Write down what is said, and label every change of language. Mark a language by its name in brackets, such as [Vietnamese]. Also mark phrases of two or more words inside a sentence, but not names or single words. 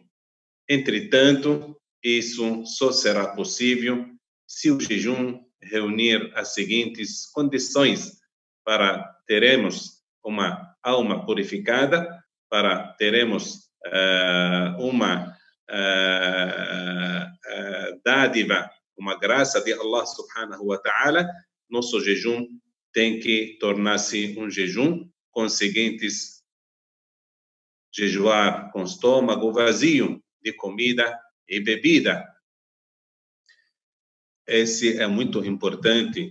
[Portuguese] Entretanto, isso só será possível se o jejum reunir as seguintes condições para teremos uma alma purificada, para teremos uma dádiva, uma graça de Allah [Arabic] سبحانه وتعالى. [Portuguese] Nosso jejum tem que tornar-se um jejum com os seguintes: jejuar com estômago vazio de comida e bebida. Esse é muito importante.